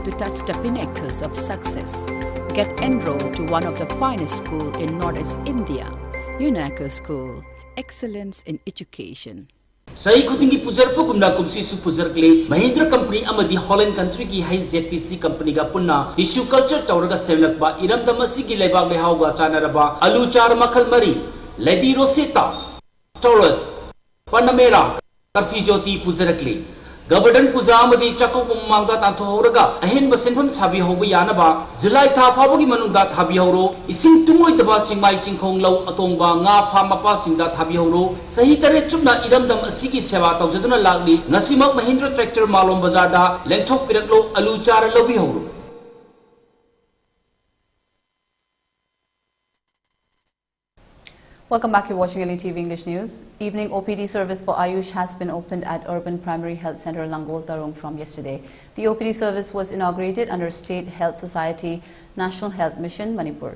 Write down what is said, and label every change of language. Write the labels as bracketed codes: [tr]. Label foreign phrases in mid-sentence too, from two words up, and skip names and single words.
[en] at the pinnacles of success. Get enrolled to one of the finest schools in Northeast India, UNACO School, Excellence in Education. [mni] Sahi kutingi pujar pu kumna kumsi su pujar kle Mahindra company amadi Holland country ki high ZPC company ga punna [en] tissue culture [mni] tawraga semlak ba iram damasi gi lebak le hawga chanaraba alu char makhal mari lady rosetta Taurus Panamera Karfi Jyoti pujarakle Gabadan puja amadi chakok mangda tanto horaga ahen basenfam sabi hoba yanaba July tha fabagi manungda thabi horo ising tumoi taba singmai singkhong law atongba nga fa mapa singda thabi horo sahi tare chupna iramdam asigi seva tawjaduna lagli ngasimak Mahindra tractor malom bazar da lengthok piraklo alu char lobi horo. [en] Welcome back. You're watching ELITETV English News. Evening OPD service for Ayush has been opened at Urban Primary Health Center Langol Tarong from yesterday. The OPD service was inaugurated under State Health Society National Health Mission Manipur.